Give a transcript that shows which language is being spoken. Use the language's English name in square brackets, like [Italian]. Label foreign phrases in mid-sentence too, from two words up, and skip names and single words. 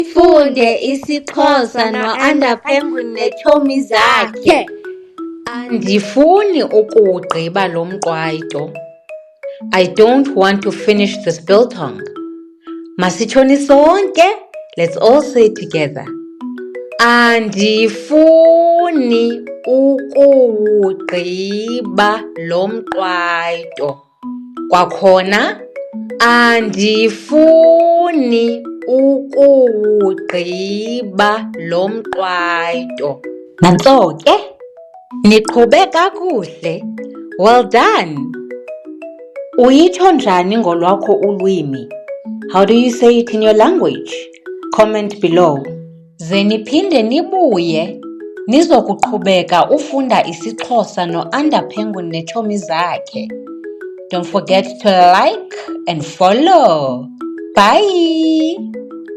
[Xhosa] Funde isiXhosa no-Under Penguin neetshomi zakhe. Andifuni ukuwugqiba lo mqwayito. [English] I don't want to finish this biltong. [Xhosa] Masitshoni sonke. [English] Let's all say it together. [Xhosa] Andifuni ukuwugqiba lo mqwayito. Kwakhona andifuni ukuwugqiba lo mqwayito. Nantso ke, niqhube kakuhle. [English] Well done. [Xhosa] Uyitsho njani ngolwakho ulwimi? [English] How do you say it in your language? Comment below. [Xhosa] Ze niphinde nibuye nizokuqhubeka ufunda isiXhosa no-Under Penguin neetshomi zakhe. [English] Don't forget to like and follow. Bye!